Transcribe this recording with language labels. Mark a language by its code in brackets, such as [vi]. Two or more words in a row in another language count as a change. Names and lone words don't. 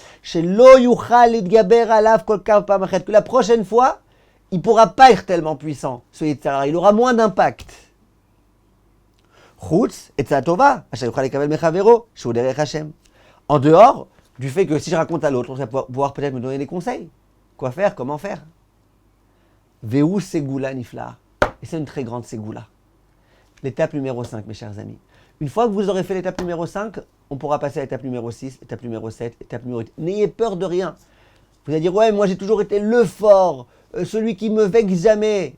[fr] Que la prochaine fois, il ne pourra pas être tellement puissant, ce [he] יצר הרע. [fr] Il aura moins d'impact. En dehors du fait que si je raconte à l'autre, on va pouvoir peut-être me donner des conseils. Quoi faire, comment faire. [he] והוא סגולה נפלאה. [fr] Et c'est une très grande segula. l'étape numéro 5, mes chers amis. Une fois que vous aurez fait l'étape numéro 5, on pourra passer à l'étape numéro 6, étape numéro 7, étape numéro 8. N'ayez peur de rien. Vous allez dire, ouais, moi j'ai toujours été le fort, celui qui me vexe jamais.